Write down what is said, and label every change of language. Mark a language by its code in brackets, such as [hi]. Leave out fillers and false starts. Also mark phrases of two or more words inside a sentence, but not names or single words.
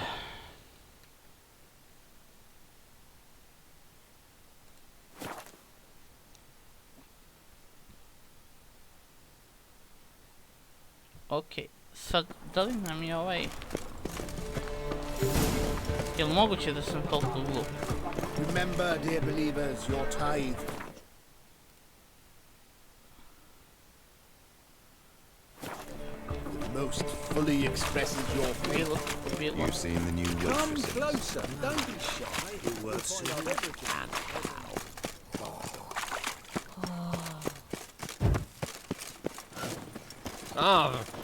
[sr] Okej, sad, da li nam je ovaj... Jel moguće da sam toliko glup? [en] Remember, dear believers, your tithe. Most fully expresses your faith. You've seen the new Come Witcheru. closer, don't be shy. It works so well. And how?